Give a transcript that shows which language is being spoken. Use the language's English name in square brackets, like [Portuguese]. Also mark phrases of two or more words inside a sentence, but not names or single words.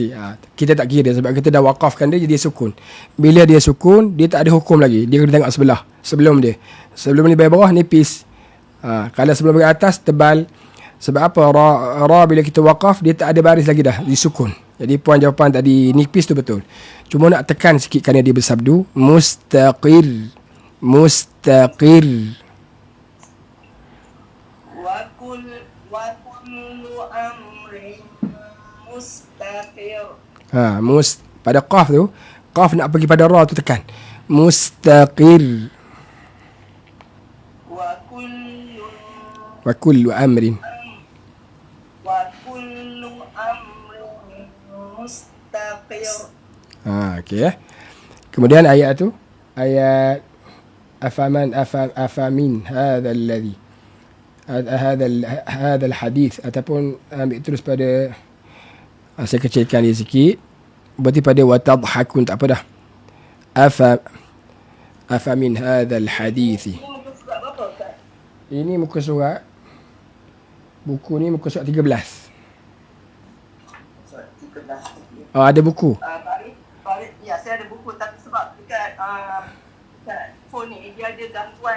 [Malay] Kita tak kira sebab kita dah wakafkan dia jadi sukun. Bila dia sukun, dia tak ada hukum lagi. Dia kena tengok sebelah. Sebelum dia. Sebelum ni bagi bawah, nipis. Kalau sebelum bagi atas, tebal. Sebab apa? Ra bila kita wakaf, dia tak ada baris lagi dah. Dia sukun. Jadi puan jawapan tadi, nipis tu betul. Cuma nak tekan sikit kerana dia bersabdu. [Arabic] مستقر مستقر. وكل أمر مستقر. [Malay] Pada qaf tu, qaf nak pergi pada ra tu tekan. [Arabic] مستقر وكل أمر. وكل أمر مستقر. [Malay] Okey. Kemudian ayat tu, ayat [Arabic] أفمن هذا الذي هذا الحديث [Malay] ataupun ambil terus pada saya kecilkan dia sikit. Berarti pada watadhakun tak apa dah. [Arabic] أفمن هذا الحديث. [Malay] Ini muka surat berapa Ustaz? Ini muka surat, buku ni muka surat 13. Surat 13. Ada buku. Tarikh, ya saya ada buku tapi sebab dekat phone ni dia ada gangguan.